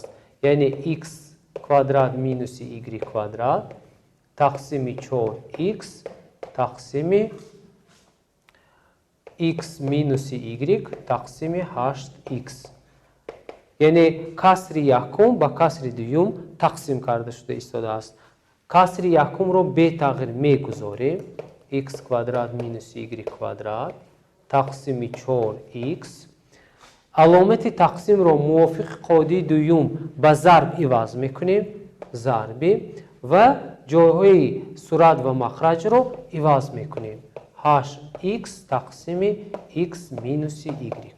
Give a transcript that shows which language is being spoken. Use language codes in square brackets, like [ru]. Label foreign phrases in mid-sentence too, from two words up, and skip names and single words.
[tg] Яъне x квадрат минуси y квадрат тақсими 4x тақсими x минуси y тақсими 8x. яъне касри якум ба касри дуюм тақсим карда шуда истодааст. касри якумро бетағйир мегузорем: x квадрат минус y квадрат تقسیم 4x. [fa] علامت تقسیم رو موافق قاعده دوم به ضرب عوض میکنیم، ضربی، و جایهای صورت و مخرج رو عوض میکنیم. 8x تقسیم x مینوس y.